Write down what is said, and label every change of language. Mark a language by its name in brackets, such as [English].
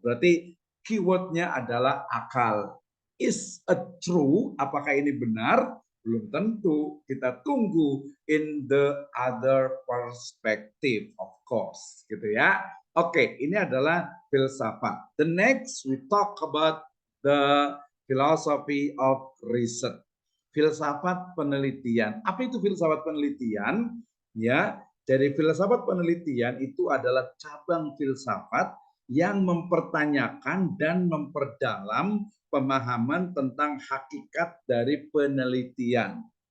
[Indonesian] Berarti keywordnya adalah akal. [English] Is it true? [Indonesian] Apakah ini benar? Belum tentu. Kita tunggu [English] in the other perspective, of course, [Indonesian] gitu ya. Oke, ini adalah filsafat. [English] The next we talk about the philosophy of research. [Indonesian] Filsafat penelitian. Apa itu filsafat penelitian? Ya, dari filsafat penelitian itu adalah cabang filsafat yang mempertanyakan dan memperdalam pemahaman tentang hakikat dari penelitian.